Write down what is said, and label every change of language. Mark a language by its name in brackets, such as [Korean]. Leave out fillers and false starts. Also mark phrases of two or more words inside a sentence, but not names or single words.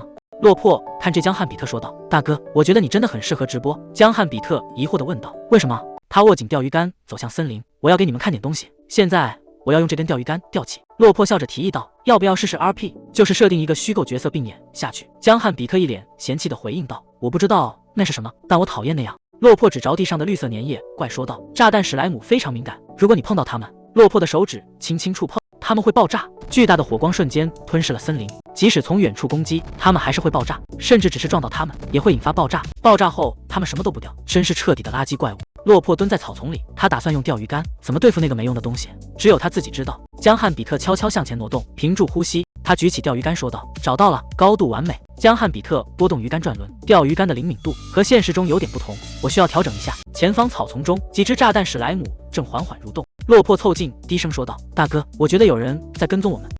[Chinese] 落魄看着江漢比特說道：“大哥，我覺得你真的很適合直播。” 江漢比特疑惑地問道：“為什麼？”他握緊釣魚竿，走向森林。“我要給你們看點東西。現在我要用這根釣魚竿釣起。” 落魄笑着提議道：“要不要試試 RP？就是設定一個虛構角色並演下去。” 江漢比特一臉嫌棄地回應道：“我不知道那是什麼，但我討厭那樣。” 落魄指着地上的綠色粘液，怪說道：“炸彈史萊姆非常敏感，如果你碰到它們，落魄的手指輕輕觸碰，它們會爆炸。巨大的火光瞬間吞噬了森林，即使從遠處攻擊，它們還是會爆炸，甚至只是撞到它們，也會引發爆炸。爆炸後，它们什麼都不掉，真是徹底的垃圾怪物。”落魄蹲在草叢裡，他打算用釣魚竿怎麼對付那個沒用的東西，只有他自己知道。江漢比特悄悄向前挪動，屏住呼吸，他舉起釣魚竿說道：“找到了，高度完美。” 江漢比特撥動魚竿轉輪，釣魚竿的靈敏度和現實中有點不同，我需要調整一下。前方草叢中，幾隻炸彈史萊姆正緩緩蠕動。落魄湊近，低聲說道：“大哥，我覺得有人在跟蹤我們。”